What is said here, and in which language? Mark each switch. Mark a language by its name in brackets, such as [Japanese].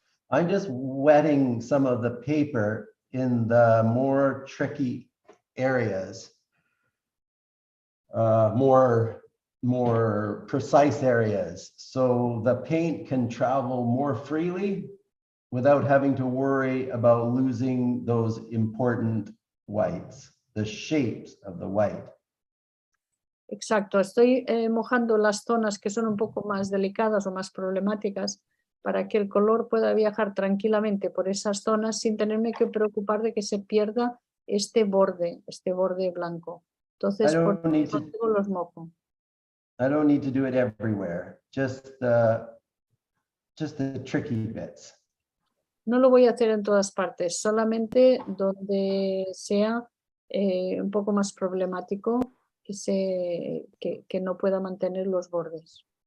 [English] I'm just wetting some of the paper in the more tricky areas, more precise areas, so the paint can travel more freely without having to worry about losing those important whites. The shapes of the white. [Spanish] Exacto, estoy mojando las zonas que son un poco más delicadas o más problemáticas para que el color pueda viajar tranquilamente por esas zonas sin tenerme que preocupar de que se pierda este borde blanco. Entonces, por los mojo. [English] I don't need to do it everywhere, just the tricky bits. [Spanish] No lo voy a hacer en todas partes, solamente donde sea un poco más problemático que no pueda mantener los bordes.